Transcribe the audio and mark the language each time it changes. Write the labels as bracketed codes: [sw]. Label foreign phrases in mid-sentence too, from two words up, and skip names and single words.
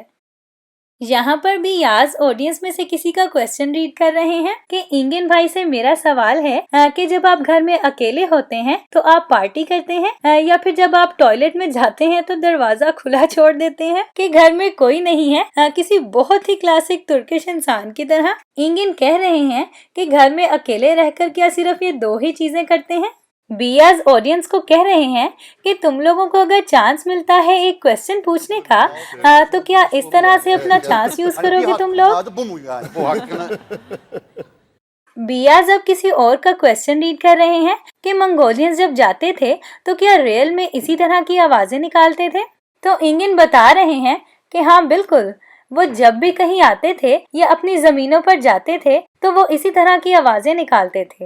[hi] यहाँ पर भी याज ऑडियंस में से किसी का [en] question read [hi] कर रहे हैं कि इंगन भाई से मेरा सवाल है कि जब आप घर में अकेले होते हैं तो आप पार्टी करते हैं या फिर जब आप टॉयलेट में जाते हैं तो दरवाजा खुला छोड़ देते हैं कि घर में कोई नहीं है, किसी बहुत ही [en] classic Turkish [hi] इंसान की तरह। इंगन कह रहे हैं कि घर में अकेले रहकर क्या सिर्फ ये दो ही चीजें करते हैं। बियाज ऑडियंस को कह रहे हैं कि तुम लोगों को अगर चांस मिलता है एक क्वेश्चन पूछने का, तो क्या इस तरह से अपना [en] chance use [hi] करोगे तुम लोग? [tr] Adı bu mu yani? Bu hakkını [hi] बियाज अब किसी और का [en] question read [hi] कर रहे हैं कि मंगोलियंस जब जाते थे तो क्या रियल में इसी तरह की आवाजें निकालते थे। तो इंगन बता रहे हैं कि हाँ बिल्कुल, वो जब भी कहीं आते थे या अपनी जमीनों पर जाते थे तो वो इसी तरह की आवाजें निकालते थे।